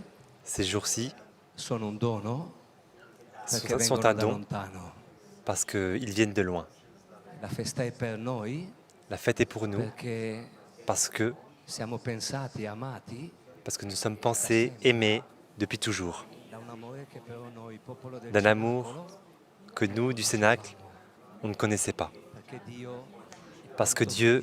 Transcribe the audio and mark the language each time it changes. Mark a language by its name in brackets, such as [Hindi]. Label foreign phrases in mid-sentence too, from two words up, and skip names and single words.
[French] Ces jours-ci [Italian] sono un dono perché [French] sont [Italian] vengono [French] un [Italian] da [French] don [Italian] lontano. [French] parce qu'ils viennent de loin. [Italian] La festa è per noi [French] La fête est pour nous [Italian] perché [French] parce que [Italian] siamo pensati e amati [French] nous sommes pensés, aimés depuis toujours. [Italian] da un amore che però noi, popolo del [French] D'un amour [Italian] Cenacolo, [French] que nous, du Cénacle, on ne connaissait pas. [Italian] perché Dio [French] Parce que Dieu